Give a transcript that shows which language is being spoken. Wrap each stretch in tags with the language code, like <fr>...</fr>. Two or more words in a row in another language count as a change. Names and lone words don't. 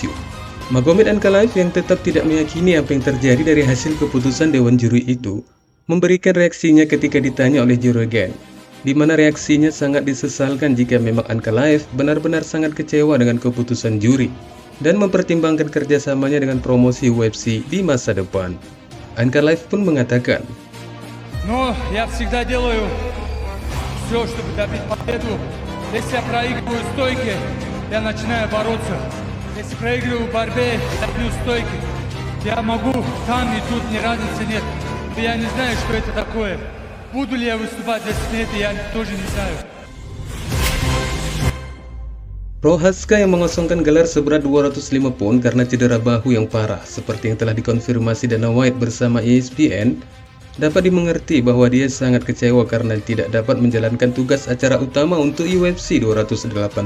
<id>Magomed Ankalaev yang tetap tidak meyakini apa yang terjadi dari hasil keputusan Dewan Juri itu, memberikan reaksinya ketika ditanya oleh Joe Rogan, di mana reaksinya sangat disesalkan jika memang Ankalaev benar-benar sangat kecewa dengan keputusan juri dan mempertimbangkan kerjasamanya dengan promosi UFC di masa depan. Ankalaev pun mengatakan,</id> <ru>Но я всегда делаю все, чтобы добить победу. Если я проигрываю стойки, я начинаю бороться. Если проигрываю в борьбе, я бью стойки. Я могу там и тут, ни разницы нет. Я не знаю, что это такое. Буду ли я выступать за это, я тоже не знаю.</ru> <id>Prochazka yang mengosongkan gelar seberat 205 pound karena cedera bahu yang parah, seperti yang telah dikonfirmasi Dana White bersama ESPN, dapat dimengerti bahwa dia sangat kecewa karena tidak dapat menjalankan tugas acara utama untuk UFC 282.</id>